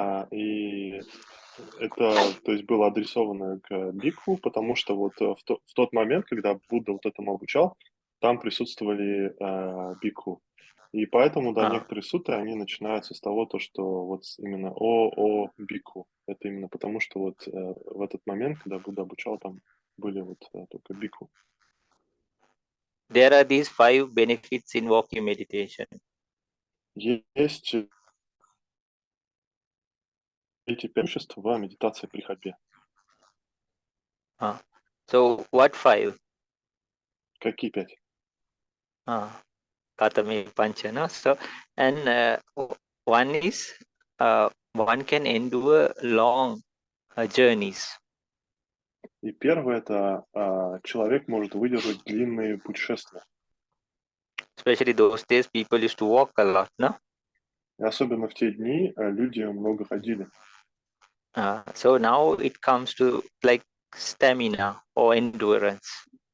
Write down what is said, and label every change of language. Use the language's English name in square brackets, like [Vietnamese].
[Russian] И это, то есть, было адресовано к бикху, потому что вот в тот момент, когда Будда вот этому обучал, там присутствовали бикху. И поэтому, да, некоторые сутры, они начинаются с того, что вот именно о бикху. Это именно потому, что вот в этот момент, когда Будда обучал, там были вот только бикху. [English] there are these 5 benefits in walking meditation. [Russian] Есть эти преимущества в медитации при ходьбе. [English] So what 5? [Russian] Какие 5? [Pali] Katame pancha, no? [English] So, and one is one can endure long journeys. [Russian] И первое это человек может выдержать длинные путешествия. [English] Especially those days, people used to walk a lot, no? [Russian] И особенно в те дни люди много ходили. [English] So now it comes to like stamina or endurance.